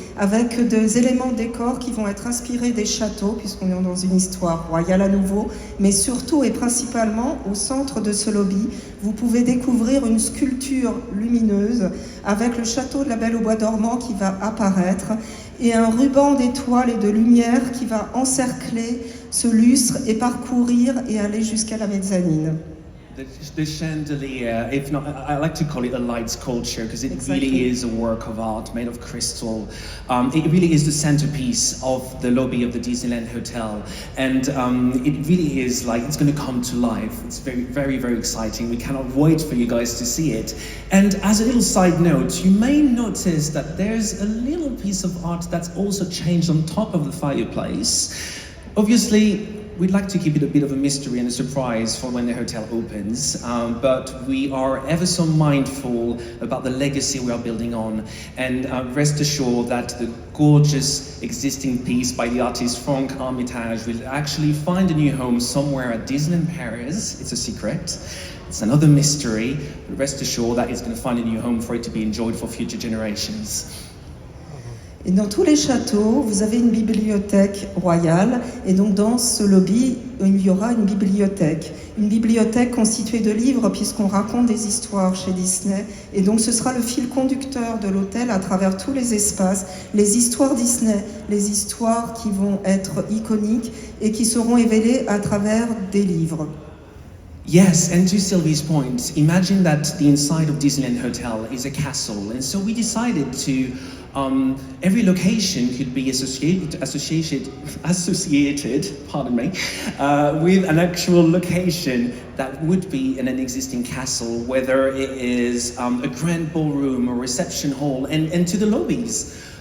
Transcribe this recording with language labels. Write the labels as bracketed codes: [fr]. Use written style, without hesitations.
[fr] avec des éléments décors qui vont être inspirés des châteaux, puisqu'on est dans une histoire royale à nouveau, mais surtout et principalement au centre de ce lobby, vous pouvez découvrir une sculpture lumineuse avec le château de la Belle au Bois dormant qui va apparaître et un ruban d'étoiles et de lumière qui va encercler ce lustre et parcourir et aller jusqu'à la mezzanine. [en] The chandelier, if not, I like to call it a light sculpture because it really is a work of art made of crystal. It really is the centerpiece of the lobby of the Disneyland Hotel, and it really is like it's going to come to life. It's very, very, very exciting. We cannot wait for you guys to see it. And as a little side note, you may notice that there's a little piece of art that's also changed on top of the fireplace. Obviously, we'd like to keep it a bit of a mystery and a surprise for when the hotel opens, but we are ever so mindful about the legacy we are building on, and rest assured that the gorgeous existing piece by the artist Franck Armitage will actually find a new home somewhere at Disneyland Paris. It's a secret. It's another mystery, but rest assured that it's going to find a new home for it to be enjoyed for future generations. [fr] Et dans tous les châteaux, vous avez une bibliothèque royale, et donc dans ce lobby, il y aura une bibliothèque. Une bibliothèque constituée de livres, puisqu'on raconte des histoires chez Disney, et donc ce sera le fil conducteur de l'hôtel à travers tous les espaces, les histoires Disney, les histoires qui vont être iconiques et qui seront révélées à travers des livres. [en] Yes, and to Sylvie's point, imagine that the inside of Disneyland Hotel is a castle, and so we decided to every location could be associated, pardon me, with an actual location that would be in an existing castle, whether it is a grand ballroom or reception hall, and to the lobbies.